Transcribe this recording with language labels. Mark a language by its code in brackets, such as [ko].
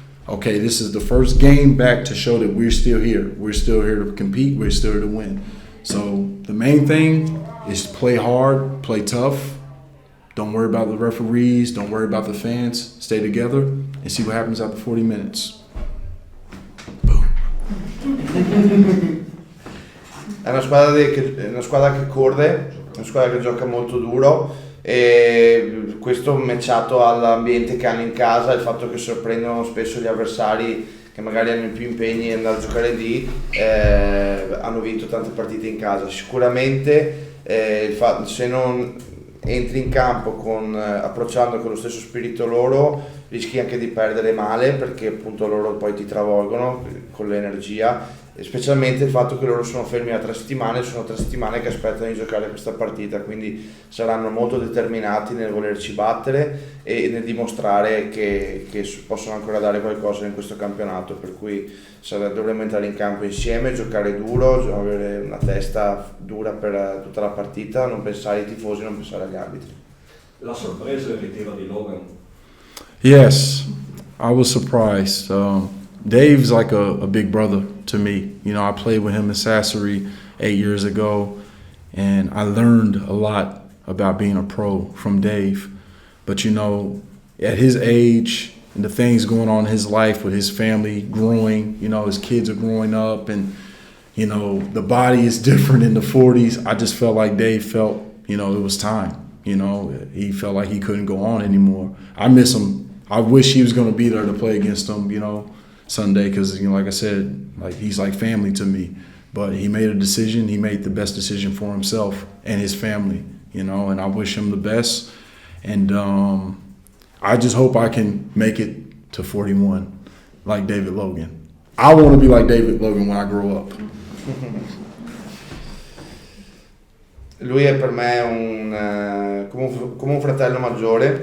[en] Okay, this is the first game back to show that we're still here. We're still here to compete. We're still here to win. So the main thing is play hard, play tough. Don't worry about the referees. Don't worry about the fans. Stay together and see what happens after 40 minutes. Boom. [it] È una squadra che corre, una squadra che gioca molto duro e questo matchato all'ambiente che hanno in casa, il fatto che sorprendono spesso gli avversari che magari hanno più impegni e andare a giocare lì, hanno vinto tante partite in casa. Sicuramente se non entri in campo approcciando con lo stesso spirito loro, rischi anche di perdere male perché appunto loro poi ti travolgono con l'energia, e specialmente il fatto che loro sono fermi da 3 settimane, sono 3 settimane che aspettano di giocare questa partita, quindi saranno molto determinati nel volerci battere e nel dimostrare che possono ancora dare qualcosa in questo campionato, per cui dovremmo entrare in campo insieme, giocare duro, avere una testa dura per tutta la partita, non pensare ai tifosi, non pensare agli arbitri. La sorpresa è il ritiro di Logan. [en] Yes, I was surprised. Dave's like a big brother to me. You know, I played with him in Sassari 8 years ago, and I learned a lot about being a pro from Dave. But, you know, at his age and the things going on in his life with his family growing, you know, his kids are growing up and, you know, the body is different in the 40s. I just felt like Dave felt, you know, it was time. You know, he felt like he couldn't go on anymore. I miss him. I wish he was going to be there to play against him, you know, Sunday, because, you know, like I said, like he's like family to me. But he made a decision. He made the best decision for himself and his family, you know, and I wish him the best. And I just hope I can make it to 41 like David Logan. I want to be like David Logan when I grow up. [it] Lui è per me come un fratello maggiore.